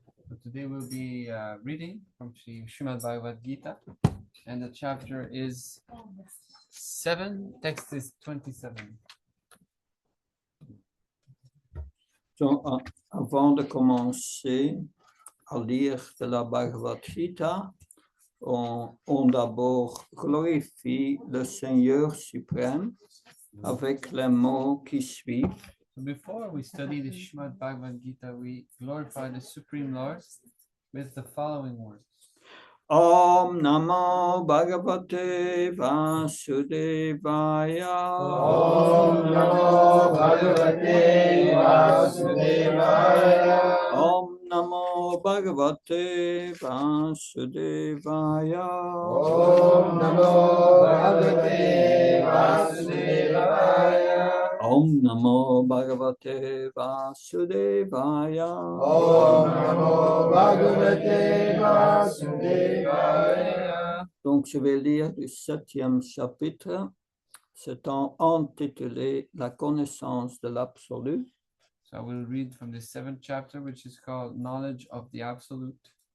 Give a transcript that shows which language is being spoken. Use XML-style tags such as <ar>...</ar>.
<en>So today we'll be reading from Srimad Bhagavad Gita, and the chapter is 7. Text is 27.</en> <fr>Donc, avant de commencer à lire de la Bhagavad Gita, on d'abord glorifie le Seigneur suprême avec les mots qui suivent.</fr> <en>So before we study the Srimad Bhagavad Gita, we glorify the Supreme Lord with the following words.</en> <sa>Om Namo Bhagavate Vasudevaya. Om Namo Bhagavate Vasudevaya. Om Namo Bhagavate Vasudevaya. Om Namo Bhagavate Vasudevaya. Om Namo Bhagavate Vasudevaya. Om Namo Bhagavate Vasudevaya.</sa> <fr>Donc, je vais lire du 7e chapitre. C'est intitulé La connaissance de l'absolu.</fr> <en>So I will read from the 7th chapter, which is called Knowledge of the Absolute.</en>